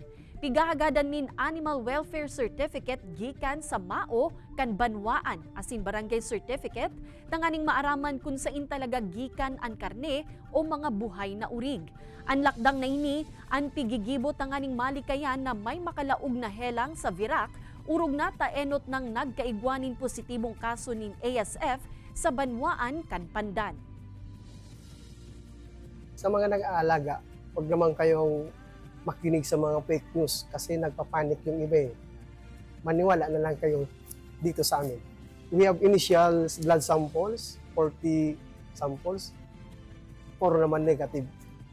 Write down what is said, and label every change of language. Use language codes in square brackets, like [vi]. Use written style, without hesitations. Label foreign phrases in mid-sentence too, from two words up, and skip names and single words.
[bik] Pigahagadan nin Animal Welfare Certificate gikan sa Mao kan Banwaan asin Barangay Certificate tanganing maaraman kung sain talaga gikan ang karne o mga buhay na urig. Ang lakdang na ini ang pigigibo tanganing malikayan na may makalaog na helang sa Virac urog na taenot ng nagkaigwanin positibong kaso nin ASF sa Banwaan kan Pandan. [tl] Sa mga nag-aalaga, huwag naman kayong makinig sa mga [en] fake news [tl] kasi nagpapanik yung iba eh. Maniwala na lang kayo dito sa amin. [en] We have initial blood samples, 40 samples, 4 naman negative.